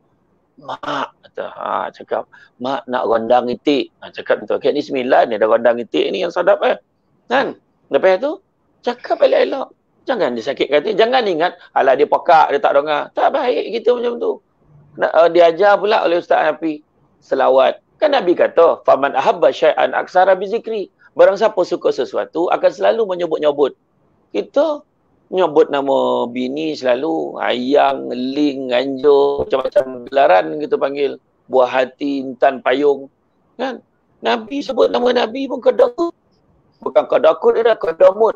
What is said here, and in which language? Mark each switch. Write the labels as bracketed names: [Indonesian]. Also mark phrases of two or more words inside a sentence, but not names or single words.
[Malay] Mak, cakap, mak nak rondang itik. Cakap betul. Okay, ni 9 ni ada rondang itik ni yang sadap kan. Lepas tu, Cakap elok-elok. Jangan disakitkan hati. Jangan ingat, alah dia pekak, dia tak dengar. Tak baik kita macam tu. Diajar pula oleh Ustaz Nafi selawat. Kan Nabi kata, [Arabic] فمن أحب شيئا أكثر بذكره. [Malay] Barang siapa suka sesuatu akan selalu menyebut-nyebut. Kita nyebut nama bini selalu, ayang, ling, anjo, macam-macam gelaran kita panggil. Buah hati, intan, payung. Kan? Nabi sebut nama Nabi pun kedakut. Bukan kedakut, dia dah kedamut.